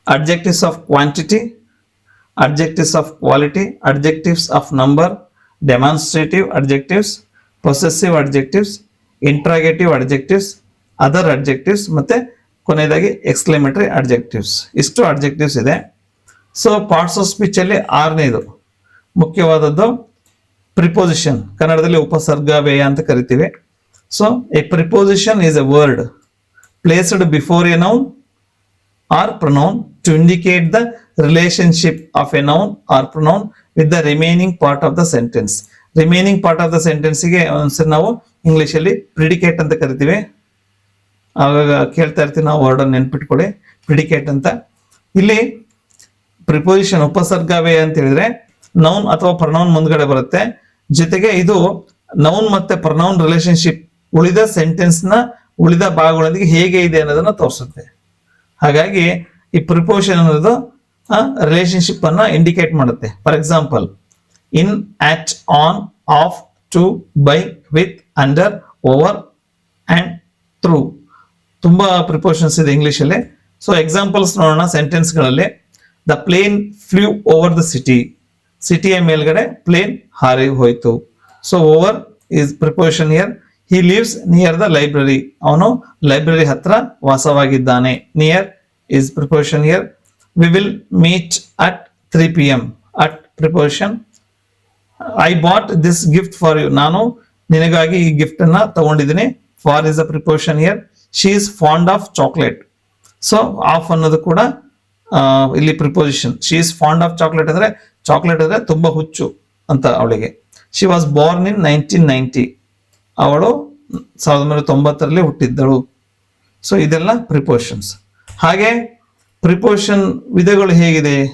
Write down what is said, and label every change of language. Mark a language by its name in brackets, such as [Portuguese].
[English] adjectives of quantity, adjectives of quality, adjectives of number, demonstrative adjectives, possessive adjectives, interrogative adjectives, other adjectives [Kannada] ಮತ್ತೆ ಕೊನೆಯದಾಗಿ [English] Exclamatory adjectives. [Kannada] ಇಷ್ಟು adjectives ಇದೆ. So parts of speech ಅಲ್ಲಿ 6ನೇದು ಮುಖ್ಯವಾದದ್ದು preposition, ಕನ್ನಡದಲ್ಲಿ ಉಪಸರ್ಗ ವ್ಯಯ ಅಂತ ಕರಿತೀವಿ. [English] So a preposition is a word placed before a noun or pronoun to indicate the relationship of a noun or pronoun with the remaining part of the sentence. Remaining part of the sentence [Kannada] ಗೆ ಒಂದ್ಸರಿ ನಾವು English ಅಲ್ಲಿ predicate ಅಂತ ಕರಿತೀವಿ. ಆವಾಗ ಕೇಳ್ತಾ ಇರ್ತೀವಿ ನಾವು, ವರ್ಡ್ ನೆನ್ಪಿಟ್ಕೊಳ್ಳಿ, ಪ್ರಿಡಿಕೇಟ್ ಅಂತ. ಇಲ್ಲಿ ಪ್ರಿಪೋಸಿಷನ್ ಉಪಸರ್ಗವೇ ಅಂತ ಹೇಳಿದ್ರೆ ನೌನ್ ಅಥವಾ ಪ್ರನೌನ್ ಮುಂದ್ಗಡೆ ಬರುತ್ತೆ. ಜೊತೆಗೆ ಇದು ನೌನ್ ಮತ್ತೆ ಪ್ರನೌನ್ ರಿಲೇಶನ್ಶಿಪ್ ಉಳಿದ ಸೆಂಟೆನ್ಸ್ ನ ಉಳಿದ ಭಾಗಗಳೊಂದಿಗೆ ಹೇಗೆ ಇದೆ ಅನ್ನೋದನ್ನ ತೋರಿಸುತ್ತೆ. ಹಾಗಾಗಿ ಈ ಪ್ರಿಪೋಸಿಷನ್ ಅನ್ನೋದು ರಿಲೇಶನ್ಶಿಪ್ ಅನ್ನ ಇಂಡಿಕೇಟ್ ಮಾಡುತ್ತೆ. [English] For example, in, at, on, of, to, by, with, under, over and through. [Kannada] ತುಂಬಾ ಪ್ರಿಪೋಸಿಷನ್ಸ್ ಇದೆ ಇಂಗ್ಲಿಷ್ ಅಲ್ಲಿ. ಸೊ ಎಕ್ಸಾಂಪಲ್ಸ್ ನೋಡೋಣ ಸೆಂಟೆನ್ಸ್ ಗಳಲ್ಲಿ. [English] the plane flew over the city, [Kannada] ಸಿಟಿಯ ಮೇಲ್ಗಡೆ ಪ್ಲೇನ್ ಹಾರಿ ಹೋಯ್ತು. [English] So over is preposition here. He lives near the library, [Kannada] ಅವನು ಲೈಬ್ರರಿ ಹತ್ರ ವಾಸವಾಗಿದ್ದಾನೆ. [English] Near is preposition here. We will meet at 3 p.m. at preposition. I bought this gift for you, [Kannada] ನಾನು ನಿನಗಾಗಿ ಈ gift ಅನ್ನ ತಗೊಂಡಿದ್ದೀನಿ. [English] For is a preposition here. She is fond of chocolate. [Kannada] So of ಅನ್ನೋದು ಕೂಡ ಇಲ್ಲಿ preposition. [English] She is fond of chocolate [Kannada] ಅಂದ್ರೆ chocolate ಅಂದ್ರೆ ತುಂಬಾ ಹುಚ್ಚು ಅಂತ ಅವಳಿಗೆ. [English] She was born in 1990. [Kannada] ಅವಳು 1990ರಲ್ಲಿ ಹುಟ್ಟಿದ್ದಳು. ಸೊ ಇದೆಲ್ಲ ಪ್ರಿಪೋಸಿಷನ್ಸ್. ಹಾಗೆ ಪ್ರಿಪೋಸಿಷನ್ ವಿಧಗಳು ಹೇಗಿದೆ?